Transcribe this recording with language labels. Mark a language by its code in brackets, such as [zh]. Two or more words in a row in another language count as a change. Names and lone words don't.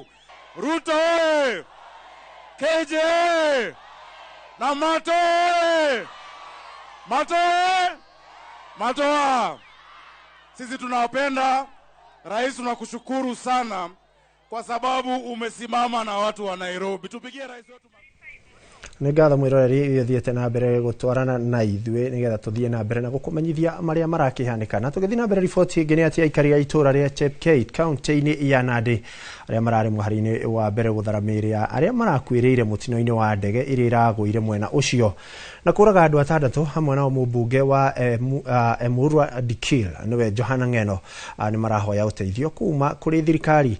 [sw] Ruto oye! KJ oye! Na Mato oye! Mato oye! Matoa! Sisi tunawapenda. Rais, tunakushukuru sana kwa sababu umesimama na watu wa Nairobi. Tupigie rais wetu. [ki] Nĩ ngatho mwĩroreri thiĩte na mbere gũtwarana na ithuĩ nĩgetha tũthiĩ na mbere na gũkũmenyithia marĩa marakĩhanĩka. Na tũgĩthiĩ na mbere riboti ĩngĩ nĩ atĩ aikari a itũũra rĩa Chepkeit kaunti-inĩ ya Nandi arĩa mararĩ mũhari-inĩ wa mbere gũthara mĩĩrĩ ya arĩa marakuĩrĩire mũtino-inĩ wa ndege ĩrĩa ĩragũire mwena ũcio na kũraga andũ atandatũ hamwe na mũmbunge wa Emurua Dikil nĩwe Johana Ng'eno nĩ marahoya ũteithio kuma kũrĩ thirikari.